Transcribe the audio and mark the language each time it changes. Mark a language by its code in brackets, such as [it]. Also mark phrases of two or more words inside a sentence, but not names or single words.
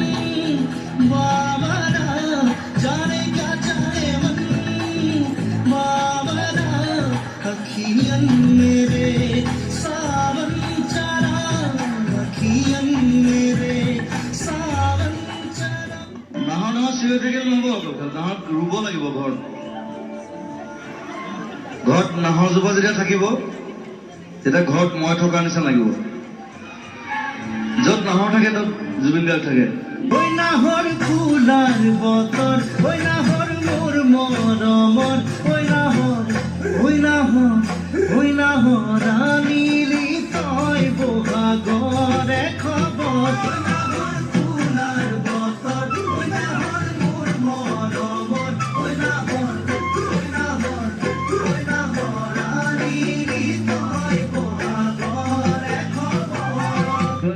[hi] बावरा जाने क्या जाने मन बावरा अखियन मेरे सावन चला अखियन मेरे सावन चला [as] নাহৰ নাহৰ চিঞৰি থাকিলে নহ'ব নাহৰ ৰুব লাগিব ঘৰত ঘৰত নাহৰজোপা যেতিয়া থাকিব তেতিয়া ঘৰত মই থকা নিচিনা লাগিব য'ত নাহৰ থাকে তাত জুবিন গাৰ্গ থাকে ওই নাহৰ ফুলাৰ বতৰ ওই নাহৰ মোৰ মৰমৰ ওই নাহৰ আনিলি তই বহাগৰে খবৰ ওই নাহৰ ফুলাৰ বতৰ ওই নাহৰ মোৰ মৰমৰ ওই নাহৰ আনিলি তই বহাগৰে খবৰ